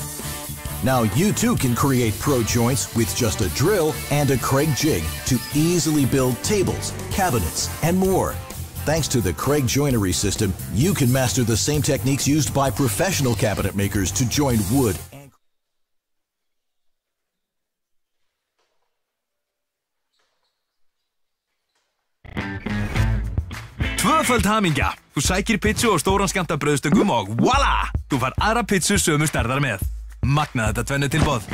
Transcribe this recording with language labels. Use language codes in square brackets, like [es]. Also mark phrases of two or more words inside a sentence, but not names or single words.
[en] Now you too can create pro joints with just a drill and a Craig jig to easily build tables, cabinets, and more. Thanks to the Craig joinery system, you can master the same techniques used by professional cabinet makers to join wood. [is] Tvöföld hamingja. Þú sækir pizzu á stóran skammta brauðstöngum og voila! Þú fær aðra pizzu sömu stærðar með. Magna þetta tvennu tilboð.